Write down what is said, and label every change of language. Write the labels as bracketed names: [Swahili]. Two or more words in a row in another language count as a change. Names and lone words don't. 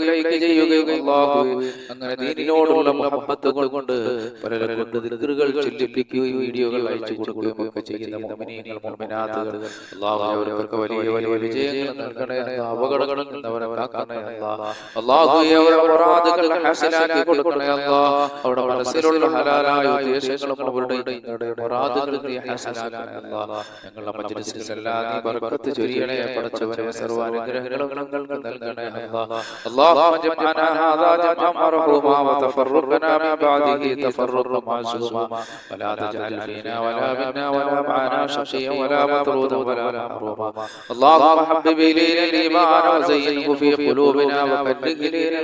[Malayalam] ലൈക്ക് ചെയ്യുകയും അല്ലാഹുവേ അങ്ങനെ ദീനിനോടുള്ള മുഹബ്ബത്ത് കൊണ്ട് പലരെ കൊണ്ട് ദിക്റുകൾ ചൊല്ലിപ്പിക്കുകയും വീഡിയോകൾ അയച്ചു കൊടുക്കുകയും ഒക്കെ ചെയ്യുന്ന മുഅ്മിനീങ്ങൾ മുഅ്മിനാത്തുകൾ അല്ലാഹുവേ അവർക്ക് വലിയ വലിയ വിജയങ്ങൾ നൽകണേ അപകടങ്ങളിൽ നിന്ന് അവരെ കാക്കണേ അല്ലാഹുവേ അവരുടെ മുറാദുകൾ ഹാസിലാക്കി കൊടുക്കണേ അല്ലാഹ് അവരുടെ മനസ്സിലുള്ള ഹലാലായ ഉദ്ദേശങ്ങളും അവരുടെ മുറാദുകൾ നീ ഹാസിലാക്കണേ അല്ലാഹ് ഞങ്ങളുടെ മജ്‌ലിസിലെല്ലാം നീ ബർക്കത്ത് ചൊരിയണേ പടച്ചവനെ സർവാനുഗ്രഹങ്ങളും ഞങ്ങൾക്ക് നൽകണേ [Arabic] اللهم اجمعنا هذا جمعا مرحوما وتفرقنا من بعده تفرقا معصوما ولا تجعل فينا ولا منا ولا معنا شقيا ولا مطرودا ولا محروما اللهم حبب الينا الايمان وزينه في قلوبنا وكره الينا